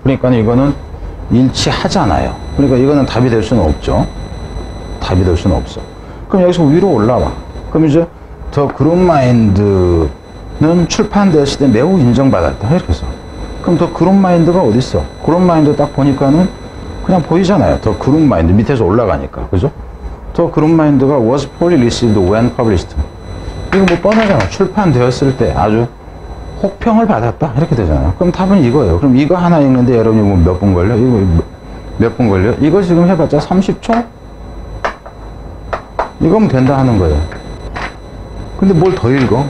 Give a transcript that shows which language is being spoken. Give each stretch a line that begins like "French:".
Korean: 그러니까 이거는 일치하잖아요. 그러니까 이거는 답이 될 수는 없죠. 답이 될 수는 없어. 그럼 여기서 위로 올라와. 그럼 이제 더 그룹마인드는 출판되었을 때 매우 인정받았다. 이렇게 해서. 그럼 더 그룹마인드가 어디 있어? 그룹마인드 딱 보니까는 그냥 보이잖아요. 더 그룹마인드 밑에서 올라가니까. 그죠?
English: 더 그룹마인드가 was poorly received when published.
Korean: 이거 뭐 뻔하잖아. 출판되었을 때 아주 혹평을 받았다. 이렇게 되잖아요. 그럼 답은 이거예요. 그럼 이거 하나 읽는데 여러분이 뭐 몇 분 걸려? 이거 몇 분 걸려? 이거 지금 해봤자 30초? 이거면 된다 하는 거예요. 근데 뭘 더 읽어?